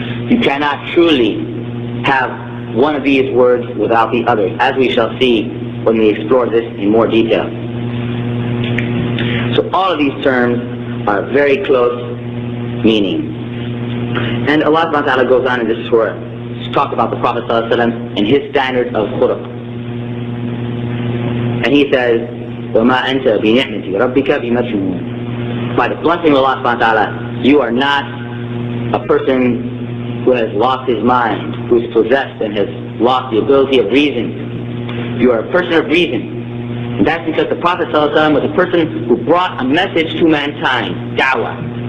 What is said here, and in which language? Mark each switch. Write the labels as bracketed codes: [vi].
[en] You cannot truly have one of these words without the others, as we shall see when we explore this in more detail. So all of these terms are very close meaning. And Allah subhanahu wa ta'ala goes on in this surah to talk about the Prophet sallallahu alaihi wasallam and his standard of khuluq. And he says, [ar] وَمَا أَنْتَ بِنِعْمَةِ رَبِّكَ بِمَجْنُونٍ. [en] By the blessing of Allah subhanahu wa ta'ala, you are not a person who has lost his mind, who is possessed and has lost the ability of reason. You are a person of reason. And that's because the Prophet ﷺ was a person who brought a message to mankind, da'wah.